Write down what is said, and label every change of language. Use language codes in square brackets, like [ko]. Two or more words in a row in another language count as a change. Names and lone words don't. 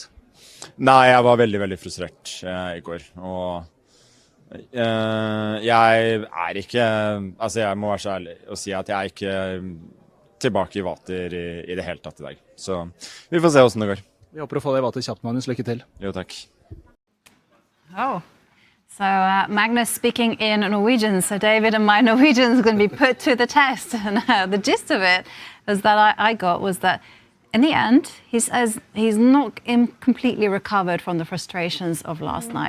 [no] Nei, jeg var veldig, veldig frustrert I går. Og jeg ikke, altså jeg må være så ærlig og si at jeg ikke tilbake I vater I det hele tatt I dag. Så vi får se hvordan det går. Vi håper å få deg I vater kjapt, Magnus. Lykke til. Jo, takk. [en] Oh, so Magnus speaking in Norwegian. So David and my Norwegian is going to be put to the test. And the gist of it is that I got was that in the end, he says he's not completely recovered from the frustrations of last night.